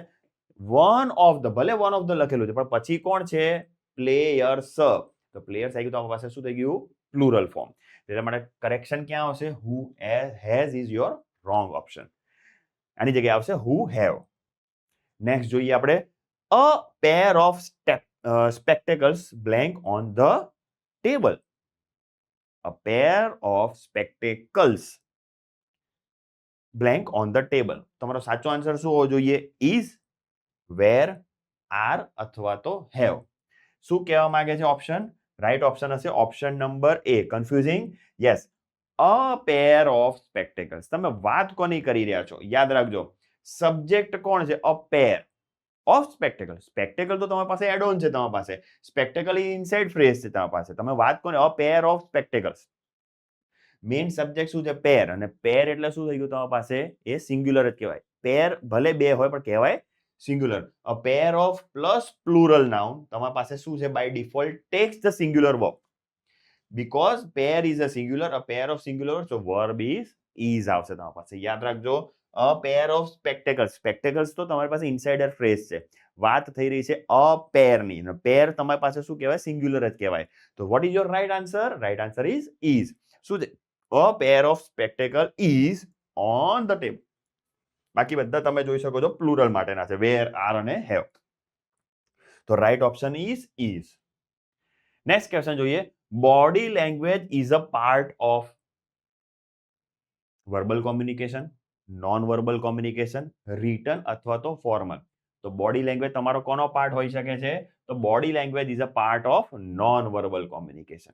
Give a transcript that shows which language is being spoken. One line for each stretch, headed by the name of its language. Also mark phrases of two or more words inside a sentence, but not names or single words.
English: one of the,
Gujarati: ભલે
English: one of the
Gujarati: લખેલું છે પણ પછી કોણ છે? પ્લેયર્સ. તો પ્લેયર્સ આવી ગયું તો આપણી પાસે શું થઈ ગયું?
English: plural form.
Gujarati: એટલે માટે કરેક્શન ક્યાં આવશે?
English: who has is your wrong option.
Gujarati: આની જગ્યાએ આવશે
English: who have. નેક્સ્ટ
Gujarati: જોઈએ આપણે,
English: a pair of spectacles blank on the table. A pair of spectacles blank on the table.
Gujarati: તમારો સાચો આન્સર શું હોવો જોઈએ?
English: is, where, are
Gujarati: અથવા તો
English: have.
Gujarati: શું કહેવા માંગે છે ઓપ્શન?
English: right option
Gujarati: હશે
English: option number A. confusing? yes. a pair of spectacles.
Gujarati: તમે વાત કોની કરી રહ્યા છો? યાદ રાખજો, સબ્જેક્ટ કોણ છે?
English: a pair of spectacle.
Gujarati: સ્પેક્ટેકલ તો તમારી પાસે
English: add on
Gujarati: છે, તમારી પાસે
English: spectacle inside phrase
Gujarati: છે તમારી પાસે. તમે વાત કોને?
English: a pair of spectacles. main subject
Gujarati: શું છે?
English: પેર.
Gujarati: અને પેર એટલે શું થઈ ગયું તમારી પાસે? એ સિંગ્યુલર જ કહેવાય. પેર ભલે બે હોય પણ કહેવાય સિંગ્યુલર.
English: a pair of plus plural noun
Gujarati: તમારી પાસે શું છે?
English: by default takes the singular verb. because pair is a singular, a pair of singular, so verb is
Gujarati: આવશે તમારી પાસે. યાદ રાખજો,
English: a pair of spectacles. spectacles
Gujarati: તો તમારી પાસે
English: insider phrase છે.
Gujarati: વાત થઈ રહી છે
English: a pair
Gujarati: ની. પેર તમારી પાસે શું કહેવાય? સિંગ્યુલર જ કહેવાય.
English: તો what is your right answer? right answer is.
Gujarati: શું છે?
English: a pair of spectacle is on the table.
Gujarati: બાકી બધા તમે જોઈ શકો છો પ્લુરલ માટેના છે,
English: where, are અને have. તો right option is. next question જોઈએ, body language is a part of verbal communication, non verbal communication, written
Gujarati: અથવા તો
English: ફોર્મલ. તો body language
Gujarati: તમારો કોનો
English: પાર્ટ
Gujarati: હોઈ શકે છે? તો
English: body language is a part of non verbal communication.